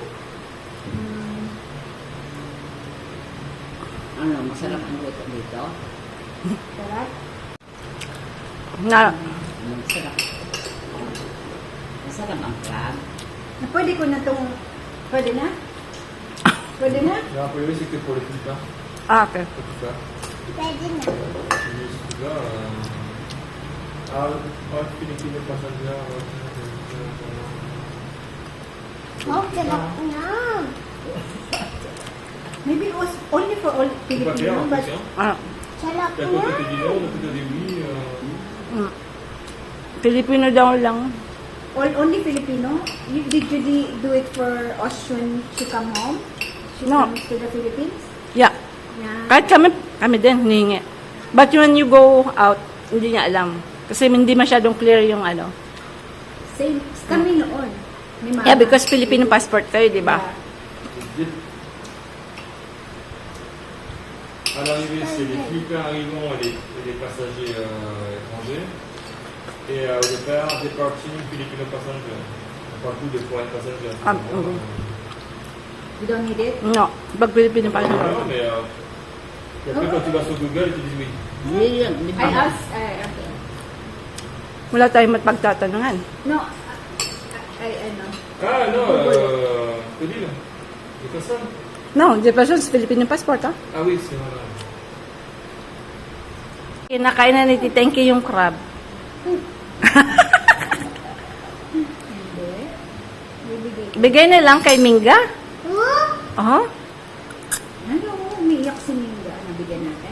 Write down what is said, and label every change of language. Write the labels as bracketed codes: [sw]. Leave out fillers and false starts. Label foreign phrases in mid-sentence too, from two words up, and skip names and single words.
[tl] Ano, masarap ang luto dito? Sarap. Na, Masarap. Masarap ang crab. Na pwede ko na itong... Pwede na? Pwede na? [fr] Là, a priori, c'était pour les plus tard. okay. C'est tout ça. [tl] Pwede na. [fr] Et celui-là, [en] Philippine passenger. [tl] Oh, sarap na. [en] Maybe it was only for all [fr] C'est pas clair [en] Filipino, [fr] en [en] but... [fr] plus. Hein. Ah, [tl] Sarap [fr] D'un [tl] na. [fr] côté, t'es dit non, de l'autre, t'as dit oui. [tl] Filipino daw lang. [en] Only Filipino? Did you do it for us when she come home? She No. comes to the Philippines? Yeah. Yeah. [tl] Kahit kami din, hinihingi. [en] But when you go out, [tl] hindi niya alam. Kasi hindi masyadong clear yung ano. Same. Kami noon. Ni Mama. [en] Yeah, because Filipino passport kayo, [tl] di ba? [fr] À l'arrivée, c'est les Philippins arrivants et les passagers étrangers. Et au départ, [en] departing Filipino passenger. [fr] On parle tout de [en] foreign passenger. Ah, You don't need it? No, [tl] pag Filipino [fr] Non, [en] passport. [fr] mais et après, quand tu vas sur Google, ils te disent oui. [tl] Hindi yun. Di [en] I [tl] ba? [en] asked, okay. [tl] Wala tayong mapagtatanungan. No, ay ano. Ah, no, Colina. Ito sa? [en] No, Jefferson's Filipino passport, ah. [fr] Ah oui, c'est vrai. [tl] Kinakain na ni Titenki yung crab. Bigay na lang kay Minga. Oh? Ano, umiiyak si Minga. Nabigyan natin?